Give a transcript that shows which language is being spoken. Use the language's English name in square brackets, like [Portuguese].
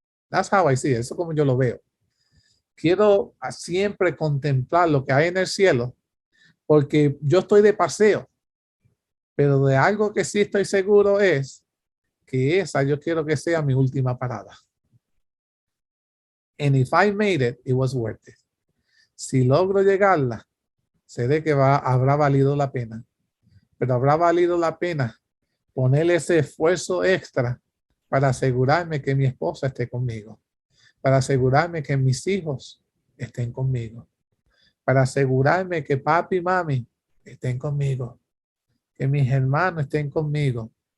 [English] That's how I see it. [Spanish] Eso es como yo lo veo. Quiero siempre contemplar lo que hay en el cielo, porque yo estoy de paseo, pero de algo que sí estoy seguro es que esa yo quiero que sea mi última parada. [English] And if I made it, it was worth it. [Spanish] Si logro llegarla, sé que habrá valido la pena, pero habrá valido la pena poner ese esfuerzo extra para asegurarme que mi esposa esté conmigo, para asegurarme que mis hijos estén conmigo, para asegurarme que papi y mami estén conmigo, que mis hermanos estén conmigo.